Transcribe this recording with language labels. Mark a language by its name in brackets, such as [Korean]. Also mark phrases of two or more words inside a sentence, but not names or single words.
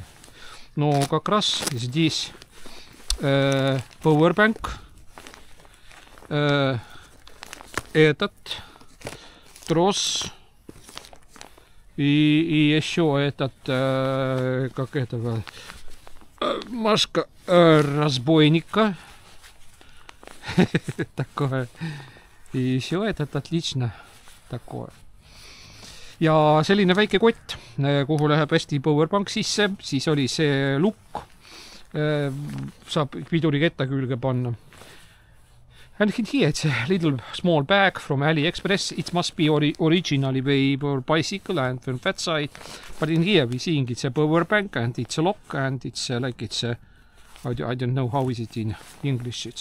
[Russian] Но как раз здесь powerbank, этот трос и еще этот, маска разбойника. Такое. И все этот отлично такое. [Estonian] Ja selline väike kott, kuhu läheb hästi powerbank sisse, siis oli see lukk, saab piduriketta külge panna. [English] And here it's a little small bag from AliExpress. It must be originally made for bicycle and from that side. But in here we seeing it's a power bank and it's a lock and it's like it's a, I don't know how is it in English.